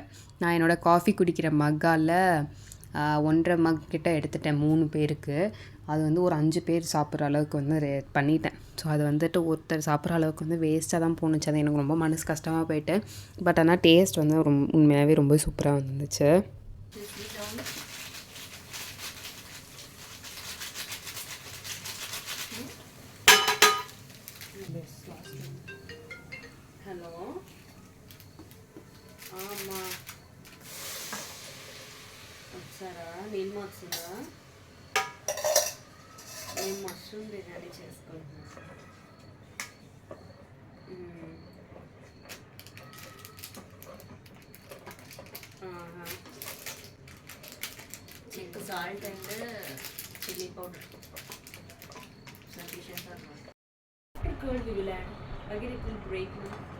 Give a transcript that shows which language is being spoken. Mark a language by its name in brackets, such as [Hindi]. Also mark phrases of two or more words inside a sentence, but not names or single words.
[Tamil] நான் என்னோடய காஃபி குடிக்கிற மக்கால் 1.5 மக் கிட்ட எடுத்துட்டேன் 3 பேருக்கு. அது வந்து ஒரு 5 பேர் சாப்பிட்ற அளவுக்கு வந்து பண்ணிட்டேன். ஸோ அது வந்துட்டு ஒருத்தர் சாப்பிட்ற அளவுக்கு வந்து வேஸ்ட்டாக தான் போணுச்சு. அது எனக்கு ரொம்ப மனசு கஷ்டமாக போயிட்டு. பட் ஆனால் டேஸ்ட் வந்து உண்மையாகவே ரொம்ப சூப்பராக வந்துச்சு. [Telugu] హలో అమ్మా వచ్చారా? నేను వచ్చిందా? నేను మష్రూమ్ బిర్యానీ చేసుకుంటున్నాను. ఎక్కువ [English] salt and chilli powder sufficient [Telugu] అన్నమాట. [English] Curd we will add. Again it will break now.